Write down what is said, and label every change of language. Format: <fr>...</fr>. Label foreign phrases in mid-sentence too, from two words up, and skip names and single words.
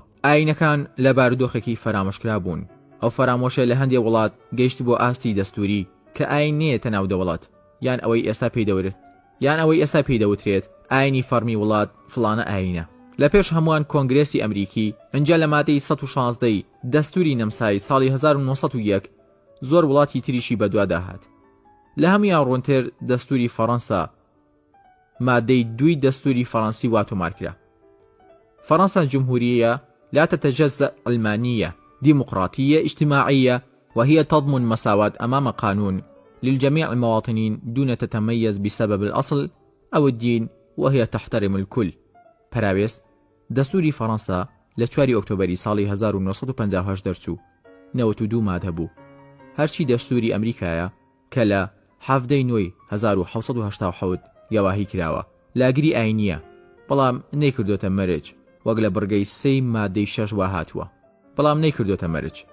<ckb>ئاینەکان لە بارودۆخێکی فەرامۆشکرا بوون. ئەو فەرامۆشە لە هەندێک وڵات گەیشت بۆ ئاستی دەستوری کە ئاین نێتە ناو دەوڵەت یان ئەوەی ئێستا پێدەورێت یان ئەوەی ئێستا پێدەوترێت ئاینی فەرمی وڵات فڵانە ئاینە. لە پێش هەمووان کۆنگرێسی ئەمریکی ئەنجا لە مادەی 116 دەستوری نەمسایی ساڵی 1901 زۆر وڵاتی تریشی بەدوا داهات. لە هەمویان ڕوونتر دەستوری فەڕەنسا مادەی 2 دەستوری فەڕەنسی واتۆمارکرا.</ckb> <ar>فرنسا جمهورية لا تتجزأ علمانية ديمقراطية اجتماعية وهي تضمن مساواة أمام قانون للجميع المواطنين دون تتميز بسبب الأصل أو الدين وهي تحترم الكل.</ar> <ckb>پراویس دەستوری فەڕەنسا لە 4 ئۆکتۆبەری ساڵی 1950 دەرچوو 92 مادە بوو. هەرچی دەستوری ئەمریکایە کە لە 17 نوێی 1970 یاواهی کراوە لاگری ئاینیە بەڵام نەیکردوتە مەرج وەک لە بڕگەی 3 مادەی 6 وا هاتووە، بەڵام نەیکردوتە مەرج.</ckb>